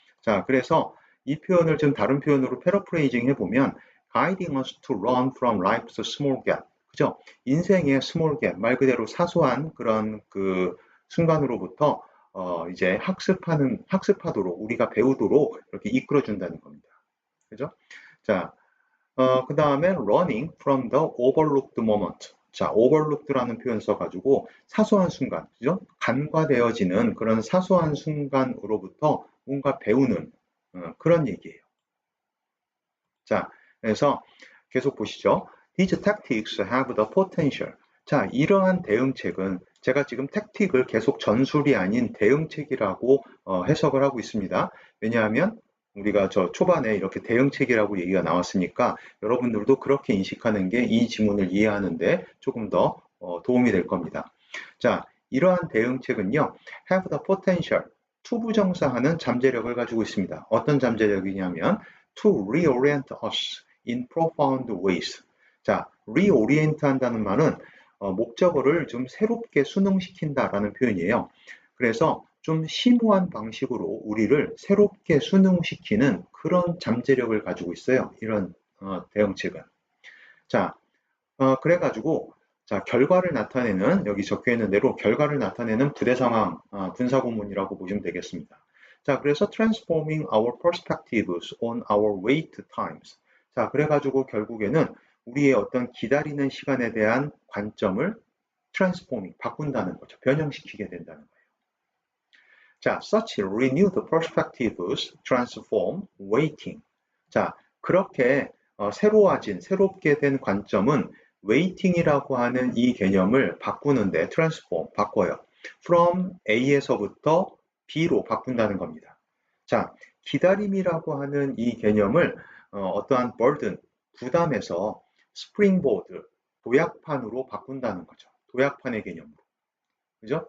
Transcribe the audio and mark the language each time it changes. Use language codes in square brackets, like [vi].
[ko] 자, 그래서 이 표현을 좀 다른 표현으로 패러프레이징 해보면 [en] guiding us to run from life's small gap. [ko] 그죠? 인생의 [en] small gap, [ko] 말 그대로 사소한 그런 그 순간으로부터 이제 학습하도록, 우리가 배우도록 이렇게 이끌어준다는 겁니다. 그죠? [en] 자, 그 다음에 running from the overlooked moment. [ko] 자, overlooked라는 표현 써가지고 사소한 순간, 그죠? 간과되어지는 그런 사소한 순간으로부터 뭔가 배우는 그런 얘기예요. 자, 그래서 계속 보시죠. [en] These tactics have the potential. [ko] 자, 이러한 대응책은 제가 지금 택틱을 계속 전술이 아닌 대응책이라고 해석을 하고 있습니다. 왜냐하면 우리가 저 초반에 이렇게 대응책이라고 얘기가 나왔으니까 여러분들도 그렇게 인식하는 게 이 지문을 이해하는데 조금 더 도움이 될 겁니다. 자, 이러한 대응책은요, [en] have the potential, [ko] 투부정사하는 잠재력을 가지고 있습니다. 어떤 잠재력이냐면 [en] to reorient us in profound ways. [ko] 자, reorient 한다는 말은 목적어를 좀 새롭게 순응시킨다라는 표현이에요. 그래서 좀 심오한 방식으로 우리를 새롭게 순응시키는 그런 잠재력을 가지고 있어요. 이런 대응책은. 자, 그래가지고 자, 결과를 나타내는 여기 적혀 있는 대로 결과를 나타내는 부대 상황 분사구문이라고 보시면 되겠습니다. [en] 자, 그래서 transforming our perspectives on our wait times. [ko] 자, 그래가지고 결국에는 우리의 어떤 기다리는 시간에 대한 관점을 transforming, 바꾼다는 거죠. 변형시키게 된다는 거예요. [en] 자, such renewed perspectives transform waiting. [ko] 자, 그렇게 새롭게 된 관점은 waiting이라고 하는 이 개념을 바꾸는데 transform, 바꿔요. from A에서부터 B로 바꾼다는 겁니다. 자, 기다림이라고 하는 이 개념을 어떠한 burden, 부담에서 springboard, 도약판으로 바꾼다는 거죠. 도약판의 개념으로. 그죠?